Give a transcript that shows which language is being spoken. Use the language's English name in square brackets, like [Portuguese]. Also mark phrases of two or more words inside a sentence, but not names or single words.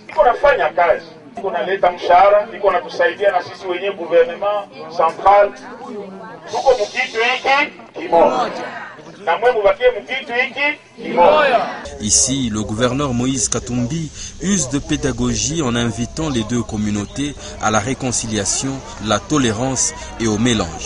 [Swahili] Iko naleta mshahara, iko natusaidia na sisi wenyewe [French] gouvernement central. [Swahili] Tuko mkitu hiki kimoja. Na mwe mubakie mkitu hiki kimoja. [French] Ici, le gouverneur Moïse Katumbi use de pédagogie en invitant les deux communautés à la réconciliation, la tolérance et au mélange.